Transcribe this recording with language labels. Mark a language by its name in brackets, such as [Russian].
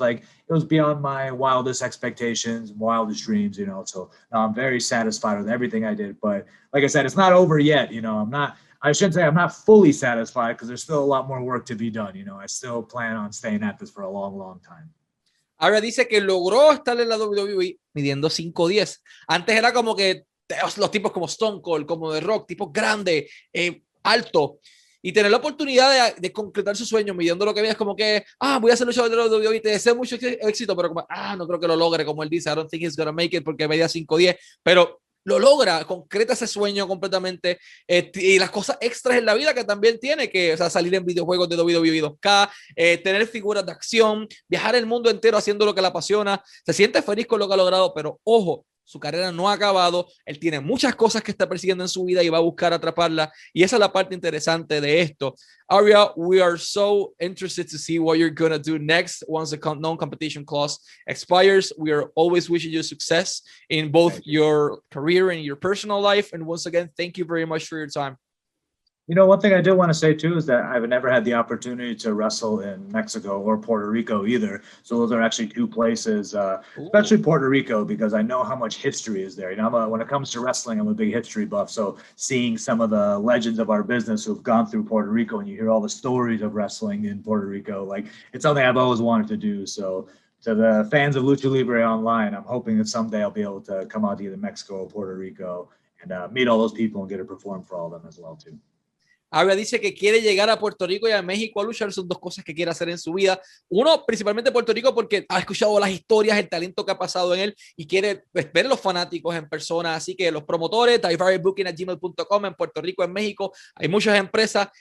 [English] Like it was beyond my wildest expectations, wildest dreams, So now I'm very satisfied with everything I did. But like I said, it's not over yet. I shouldn't say I'm not fully satisfied because there's still a lot more work to be done. I still plan on staying at this for a long time. [Spanish] Ahora dice que logró estar en la WWE midiendo 5'10". Antes era como que los tipos como Stone Cold, como The Rock, tipos grandes, altos. Y tener la oportunidad de concretar su sueño midiendo lo que veas como que, voy a ser luchador de la WWE, te deseo mucho éxito, pero como, no creo que lo logre, como él dice, [English] I don't think he's gonna make it [Spanish] porque medía 5'10", pero lo logra, concreta ese sueño completamente, y las cosas extras en la vida que también tiene, que salir en videojuegos de WWE 2K, tener figuras de acción, viajar el mundo entero haciendo lo que le apasiona, se siente feliz con lo que ha logrado, pero ojo, su carrera no ha acabado, él tiene muchas cosas que está persiguiendo en su vida y va a buscar atraparlas, y esa es la parte interesante de esto. [English] Ariya, we are so interested to see what you're going to do next once the non-competition clause expires. We are always wishing you success in both your career and your personal life, and once again, thank you very much for your time. One thing I do want to say too is that I've never had the opportunity to wrestle in Mexico or Puerto Rico either. So those are actually two places, especially Puerto Rico, because I know how much history is there. When it comes to wrestling, I'm a big history buff. So seeing some of the legends of our business who've gone through Puerto Rico and you hear all the stories of wrestling in Puerto Rico, like it's something I've always wanted to do. So to the fans of Lucha Libre online, I'm hoping that someday I'll be able to come out to either Mexico or Puerto Rico and meet all those people and get to perform for all of them as well too. [Spanish] Ariya dice que quiere llegar a Puerto Rico y a México a luchar. Son dos cosas que quiere hacer en su vida. Uno, principalmente Puerto Rico, porque ha escuchado las historias, el talento que ha pasado en él y quiere ver a los fanáticos en persona. Así que los promotores, daivaribooking@gmail.com, en Puerto Rico, en México, hay muchas empresas.